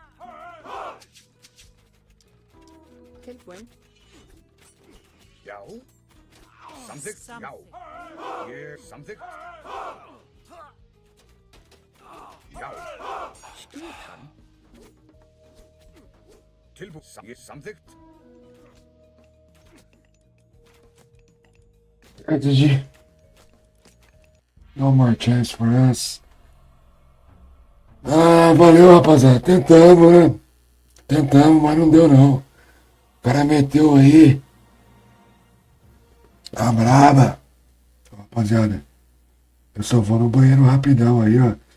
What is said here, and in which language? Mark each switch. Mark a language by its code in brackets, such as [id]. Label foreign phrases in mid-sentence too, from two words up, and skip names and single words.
[is] Tilbúin. Já. Samþykkt, já. Ég samþykkt. Já. Skipan. Tilbúin. Ég samþykkt. [en] Strategy. No more chance for us. [pt] Ah, valeu, rapaziada. Tentamos, né? Tentamos, mas não deu, não. O cara meteu aí. A braba. Rapaziada, eu só vou no banheiro rapidão aí, ó.